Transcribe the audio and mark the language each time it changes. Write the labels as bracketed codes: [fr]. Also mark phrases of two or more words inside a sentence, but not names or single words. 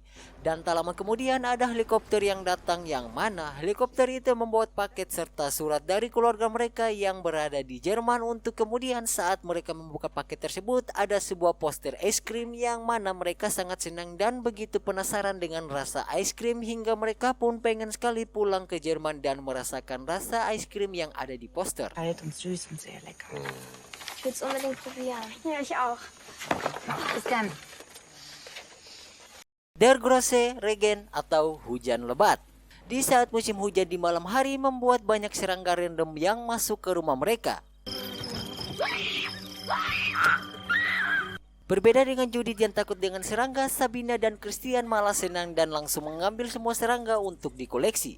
[id] Dan tak lama kemudian ada helikopter yang datang, yang mana helikopter itu membawa paket serta surat dari keluarga mereka yang berada di Jerman. Untuk kemudian saat mereka membuka paket tersebut, ada sebuah poster es krim yang mana mereka sangat senang dan begitu penasaran dengan rasa es krim hingga mereka pun pengen sekali pulang ke Jerman dan merasakan rasa es krim yang ada di poster. [de] Kalt und süß und sehr lecker. Ich will es unbedingt probieren. Ja, ich auch. Bis dann. Der große Regen [id] atau hujan lebat. Di saat musim hujan di malam hari membuat banyak serangga random yang masuk ke rumah mereka. Berbeda dengan Judith yang takut dengan serangga, Sabina dan Christian malah senang dan langsung mengambil semua serangga untuk dikoleksi.